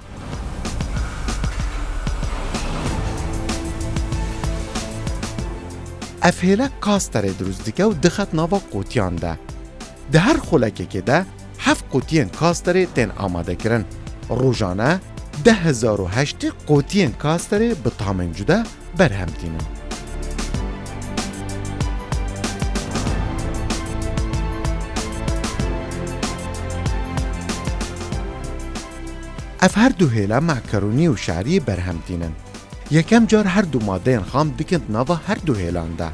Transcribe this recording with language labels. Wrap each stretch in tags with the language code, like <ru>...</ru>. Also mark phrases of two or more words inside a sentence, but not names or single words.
<ku>ئەفهێلە کاستەرێ دروست دیکە و دخەت ناوە قوتیان دا دە هەر خولەکێکێ دا هەفت قوتیên کاستەرێ tên ئامادەکردن ڕۆژانە 10,008 قوتیên کاستەرێ bi tamên cuda berhem tînin. Ev her du hêla makarûnî û şeriyê berhem tînin. Yekem car her du madeyên xam dikin nava her du hêlan de.</ku>